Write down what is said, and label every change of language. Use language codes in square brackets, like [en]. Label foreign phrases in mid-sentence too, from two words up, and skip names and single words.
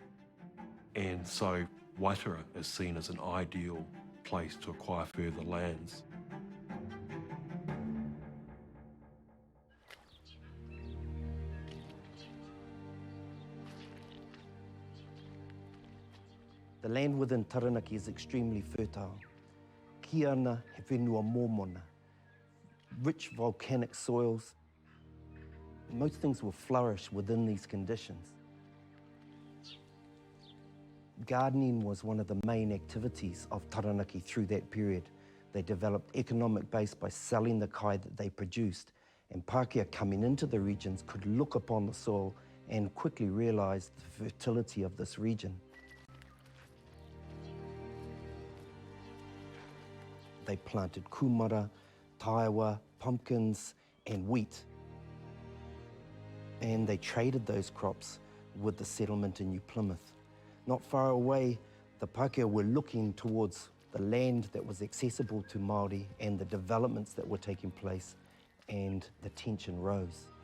[en] And so Waitara is seen as an ideal place to acquire further lands. The land within Taranaki is extremely fertile. [mi] Ki ana he whenua mōmona, [en] rich volcanic soils, Most things will flourish within these conditions. Gardening was one of the main activities of Taranaki through that period. They developed economic base by selling the kai that they produced, and Pākehā coming into the regions could look upon the soil and quickly realise the fertility of this region. They planted kumara, taiwa, pumpkins, and wheat. And they traded those crops with the settlement in New Plymouth. Not far away, the Pākehā were looking towards the land that was accessible to Māori and the developments that were taking place, and the tension rose.